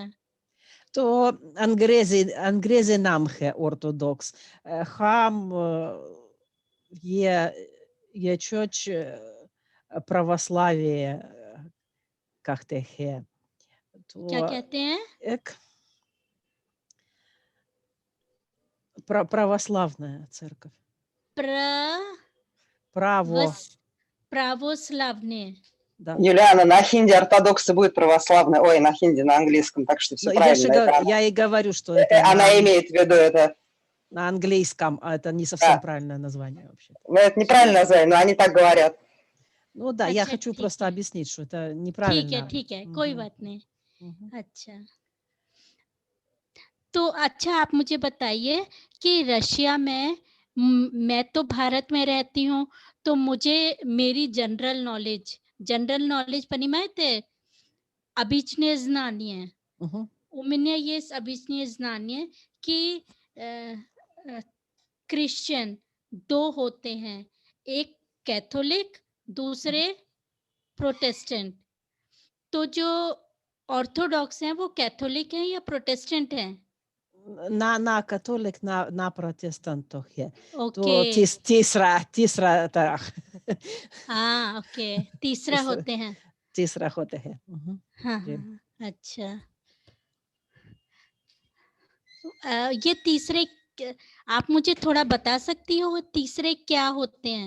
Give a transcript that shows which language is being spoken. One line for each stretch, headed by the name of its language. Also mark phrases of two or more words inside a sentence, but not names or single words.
Hindi: तो अंग्रेजी नाम है ऑर्थोडॉक्स हम ये चर्च православие कहते हैं क्या तो कहते हैं?
Russian: एक православная церковь प्र право वस православные да. Юлиана, на хинди ортодоксы будет православная, ой, на хинди, на английском, так что все Но я же правильно. Это я и говорю, что это она имеет в виду это, на английском, а это не совсем да. правильное название вообще-то. Но это неправильно название, но они так говорят. Ну да, я
Hindi: अच्छा
Russian: хочу
Hindi: ठीक
Russian: просто
Hindi: है,
Russian: объяснить, что это неправильно.
Hindi: ठीक है, कोई
Russian: Мгм,
Hindi: बात नहीं।
Russian: мгм.
Hindi: अच्छा, तो अच्छा आप मुझे बताइए कि रशिया में मैं तो भारत में रहती हूँ, तो मुझे मेरी
English: general knowledge
Hindi: понимаете?
Russian: Обычные знания. Мгм. У меня есть обычные знания
Hindi: कि अ, क्रिश्चियन 2 होते हैं, एक कैथोलिक, दूसरे प्रोटेस्टेंट। तो जो ऑर्थोडॉक्स हैं, वो कैथोलिक हैं या प्रोटेस्टेंट हैं?
Russian: На католик, на протестант है.
Hindi: ओके, तो तीसरा तरह. हाँ, ओके, तीसरा तीसरा होते हैं। तीसरा होता है. मम्म, हाँ, जी. हाँ, अच्छा। ये तीसरे क आप मुझे थोड़ा बता सकती हो, वो तीसरे क्या होते हैं?